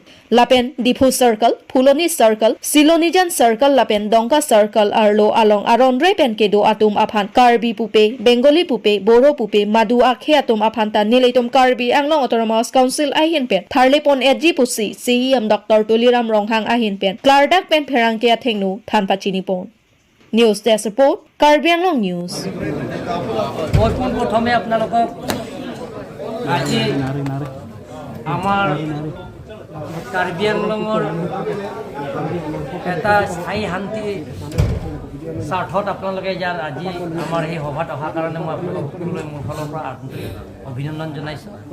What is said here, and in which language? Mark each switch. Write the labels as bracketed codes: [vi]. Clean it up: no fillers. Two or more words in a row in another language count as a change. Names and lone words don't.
[mjw] Lapen Diphu Circle, Phuloni Circle, Silonijan Circle lapen Dongka Circle arlo along aron re pen ke do atum aphan Karbi pupe, Bengali pupe, Boro pupe, Madu akhe atum aphan ta nileitum Karbi Anglong Autonomous Council ahin pen tharle pon edji pusi CM Dr. Tuliram Ronghang ahin pen Clardak pen pherang kya thengnu thanpachini pon. [en] News Desk Report, Karbi Anglong News. [as] প্রথমে আপনালোকক আজি আমার কাৰ্বি আংলঙৰ এটা স্থায়ী শান্তি স্বাৰ্থত আপোনালোকে ইয়াত আজি আমাৰ এই সভাত অহাৰ কাৰণে মই আপোনালোক সকলোলৈ মোৰ ফালৰ পৰা অভিনন্দন জনাইছোঁ।